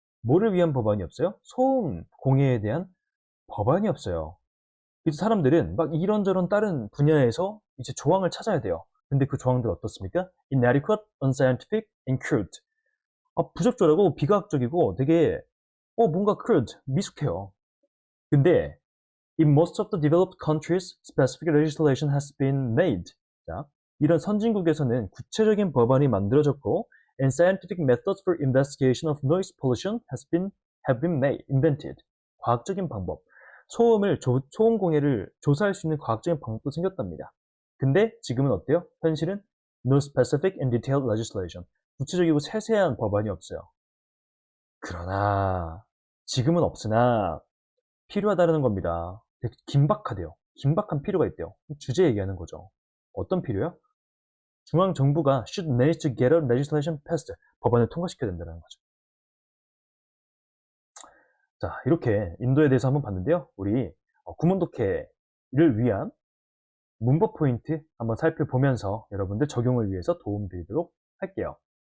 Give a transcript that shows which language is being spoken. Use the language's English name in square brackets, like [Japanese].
[Korean] 뭐를 위한 법안이 없어요? 소음 공해에 대한 법안이 없어요. 그래서 사람들은 막 이런저런 다른 분야에서 이제 조항을 찾아야 돼요. 근데 그 조항들 어떻습니까? [English] inadequate, unscientific, and crude. [Korean] 부적절하고 비과학적이고 되게 뭔가 crude, 미숙해요. 근데 [English] In most of the developed countries, specific legislation has been made. 자, [Korean] 이런 선진국에서는 구체적인 법안이 만들어졌고, [English] and scientific methods for investigation of noise pollution have been invented. [Korean] 과학적인 방법, 소음 공해를 조사할 수 있는 과학적인 방법도 생겼답니다. 근데 지금은 어때요? 현실은 [English] no specific and detailed legislation. [Korean] 구체적이고 세세한 법안이 없어요. 그러나 지금은 없으나 필요하다는 겁니다. 되게 긴박하대요. 긴박한 필요가 있대요. 주제 얘기하는 거죠. 어떤 필요요? 중앙정부가 [English] should manage to get a legislation passed. [Korean] 법안을 통과시켜야 된다는 거죠. 자, 이렇게 인도에 대해서 한번 봤는데요. 우리 구문독해를 위한 문법 포인트 한번 살펴보면서 여러분들 적용을 위해서 도움드리도록 할게요.